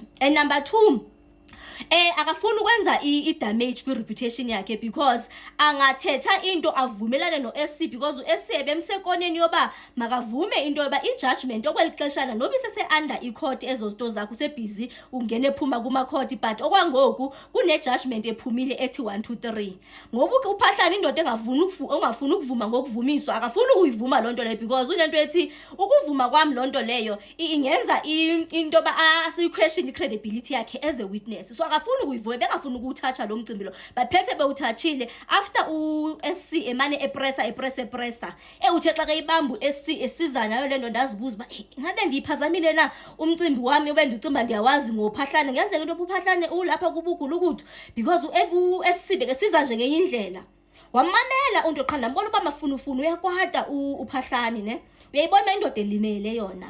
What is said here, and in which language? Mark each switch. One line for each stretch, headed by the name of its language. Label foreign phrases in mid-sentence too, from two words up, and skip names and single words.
Xhosa: And number 2, akafuna ukwenza damage kwi reputation yakhe because angathetha into avumelane noSC because uSC ebemsekoneni yoba makavume into yoba ijudgment okwelixeshana noba isese under icourt ezo zinto zakho sebusy ungene phuma kuma court but okwangoku kune judgment ephumile ethi 1 2 3 ngoba uPhahlane indoda ongafuni ukuvuma ngokuvumiswa akafuni ukuyivuma lonto leyo because unento ethi ukuvuma kwami lonto leyo ingenza into ba
English: question credibility
Xhosa: yakhe
English: as a witness.
Xhosa: So akafuni ukuyivuma bengafuni ukuthatha lo mcimbi lo baphethe bewuthachile after uSC emane epressa uthe xa kayibamba uSC esiza nayo lento ndazibuza ba ngabe ndiyiphazamile na umcimbi wami obe ndicimba ndiyawazi ngoPhahlane ngenzeka into uPhahlane ulapha kubugula ukuthi because uSC bekesiza nje ngenye indlela wamamela unto qhanda mbona uba mafunufunu uyakwada uPhahlane ne uyayibona indoda elimele yona.